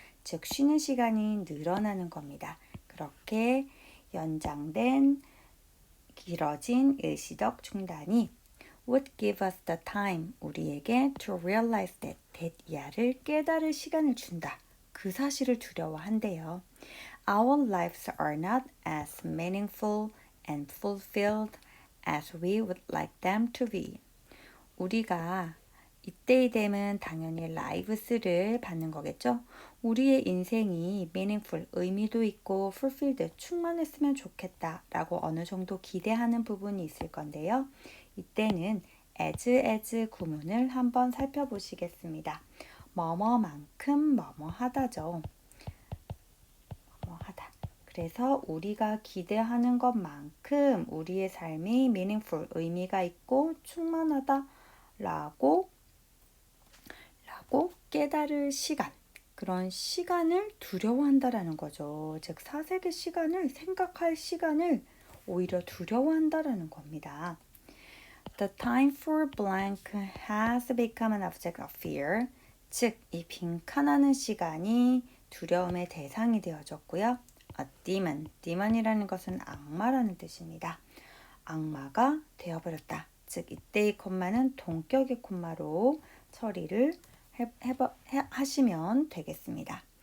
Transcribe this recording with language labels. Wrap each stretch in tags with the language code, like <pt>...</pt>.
<ko>즉 쉬는 시간이 늘어나는 겁니다. 그렇게 연장된 길어진 일시적 중단이</ko> <en>would give us the time,</en> <ko>우리에게</ko> <en>to realize that</en> <ko>이하를 깨달을 시간을 준다. 그 사실을 두려워한대요.</ko> <en>Our lives are not as meaningful and fulfilled as we would like them to be.</en> <ko>우리가 이때이 되면 당연히 lives를 받는 거겠죠. 우리의 인생이 meaningful, 의미도 있고 fulfilled, 충만했으면 좋겠다 라고 어느 정도 기대하는 부분이 있을 건데요. 이때는 as 구문을 한번 살펴보시겠습니다. 뭐뭐만큼 뭐뭐하다죠. 뭐뭐하다. 그래서 우리가 기대하는 것만큼 우리의 삶이 meaningful, 의미가 있고 충만하다 라고 깨달을 시간, 그런 시간을 두려워한다라는 거죠. 즉 사색의 시간을, 생각할 시간을 오히려 두려워한다라는 겁니다.</ko> <en>The time for blank has become an object of fear.</en> <ko>즉 이 빈칸하는 시간이 두려움의 대상이 되어졌고요. A demon이라는 것은 악마라는 뜻입니다. 악마가 되어버렸다. 즉 이때의 콤마는 동격의 콤마로 처리를 하시면 되겠습니다.</ko>